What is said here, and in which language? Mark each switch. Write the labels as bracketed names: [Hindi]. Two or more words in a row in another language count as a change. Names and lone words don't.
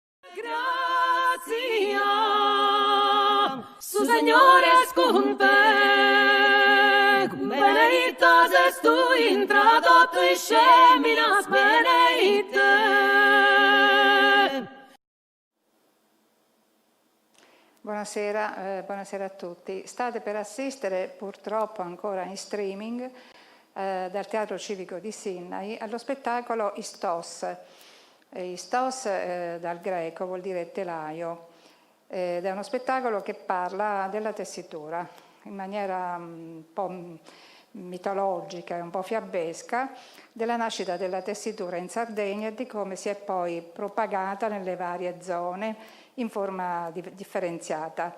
[Sardinian] Grazia, su Signore es con te, benedicta ses tu intra totus feminas, benedicte. [Italian] Buonasera a tutti. State per assistere, purtroppo ancora in streaming, dal Teatro Civico di Sinnai allo spettacolo Istos. Istos dal greco vuol dire telaio ed è uno spettacolo che parla della tessitura in maniera un po' mitologica e un po' fiabesca, della nascita della tessitura in Sardegna e di come si è poi propagata nelle varie zone in forma differenziata.